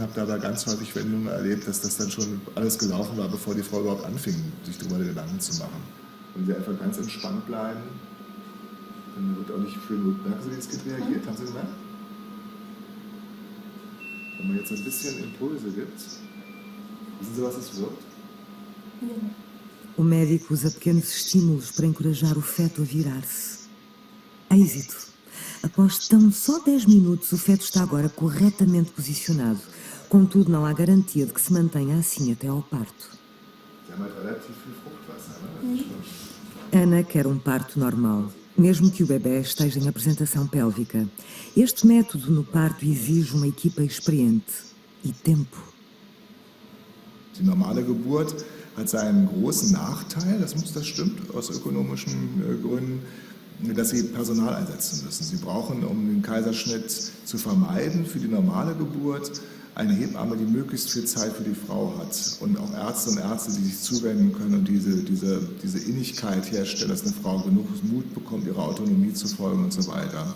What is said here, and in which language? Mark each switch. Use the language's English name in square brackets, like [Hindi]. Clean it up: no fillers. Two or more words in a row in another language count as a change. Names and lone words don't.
[German] Habe dabei ganz häufig Wendungen erlebt, dass das dann schon alles gelaufen war, bevor die Frau überhaupt anfing, sich darüber Gedanken zu machen. Wenn Sie einfach ganz entspannt bleiben, dann wird auch nicht viel Not. Merken Sie, wie das Kind reagiert? Haben Sie gemerkt? Wenn man jetzt ein bisschen Impulse gibt, wissen Sie, was es wirkt? [Portuguese] O médico usa pequenos estímulos para encorajar o feto a virar-se. Êxito! Após tão só 10 minutos, o feto está agora corretamente posicionado. Contudo, não há garantia de que se mantenha assim até ao parto. Ana quer um parto normal, mesmo que o bebê esteja em apresentação pélvica. Este método no parto exige uma equipa experiente e tempo. [German] Die normale Geburt hat seinen großen Nachteil, das stimmt, aus ökonomischen Gründen, dass Sie Personal einsetzen müssen. Sie brauchen, um den Kaiserschnitt zu vermeiden, für die normale Geburt eine Hebamme, die möglichst viel Zeit für die Frau hat und auch Ärzte und Ärzte, die sich zuwenden können und diese Innigkeit herstellen, dass eine Frau genug Mut bekommt, ihrer Autonomie zu folgen und so weiter.